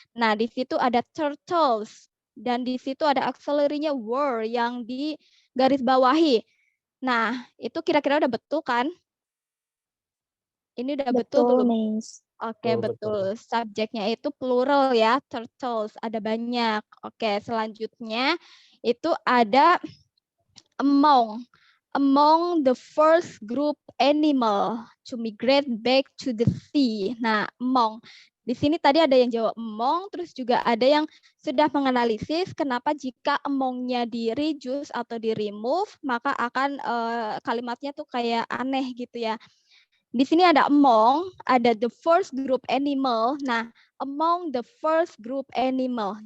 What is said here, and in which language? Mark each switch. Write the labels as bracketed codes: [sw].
[id] Nah, di situ ada turtles dan di situ ada auxiliary-nya were yang di garis bawahi. Nah, itu kira-kira udah betul kan? Ini udah betul belum? [en] Miss. [id] Oke, betul. Subjeknya itu plural ya, turtles, ada banyak. Oke, selanjutnya itu ada among. [en] Among the first group animal to migrate back to the sea. [id] Nah, among. Di sini tadi ada yang jawab among, terus juga ada yang sudah menganalisis kenapa jika amongnya di reduce atau di remove, maka akan kalimatnya tuh kayak aneh gitu ya. Di sini ada among, ada [en] the first group animal. [id] Nah, [en] among the first group animal.